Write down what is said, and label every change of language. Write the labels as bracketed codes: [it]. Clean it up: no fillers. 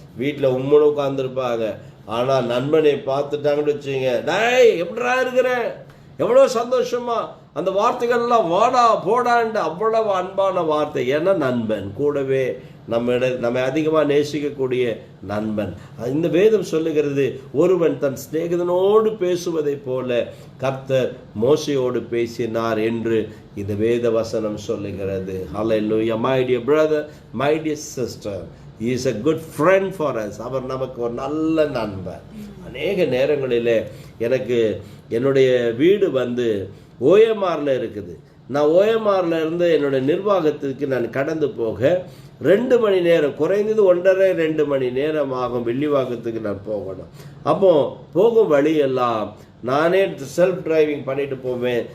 [ta] வீட்டில் உம்மனு உட்கார்ந்துருப்பாங்க, ஆனா நண்பனை பார்த்துட்டாங்கன்னு வச்சுங்க, டேய் எப்படா இருக்கிற, எவ்வளோ சந்தோஷமா அந்த வார்த்தைகள்லாம் வாடா போடாண்டு அவ்வளவு அன்பான வார்த்தை. ஏன்னா நண்பன் கூடவே நம்மை அதிகமாக நேசிக்கக்கூடிய நண்பன். இந்த வேதம் சொல்லுகிறது, ஒருவன் தன் சிநேகிதனோடு பேசுவதை போல கர்த்தர் மோசையோடு பேசினார் என்று இந்த வேத வசனம் சொல்லுகிறது. ஹல்லேலூயா. [en] My dear brother, my dear sister, he is a good friend for us. [ta] அவர் நமக்கு ஒரு நல்ல நண்பர். அநேக நேரங்களில் எனக்கு என்னுடைய வீடு ஓஎம்ஆரில் இருக்குது. நான் ஓஎம்ஆரில் இருந்து என்னுடைய நிர்வாகத்திற்கு நான் கடந்து போக 2 மணி நேரம், குறைந்தது 1.5-2 மணி நேரம் ஆகும். வெள்ளிவாக்கத்துக்கு நான் போகணும். அப்போ போகும் வழியெல்லாம் நானே செல்ஃப் டிரைவிங் பண்ணிட்டு போவேன்.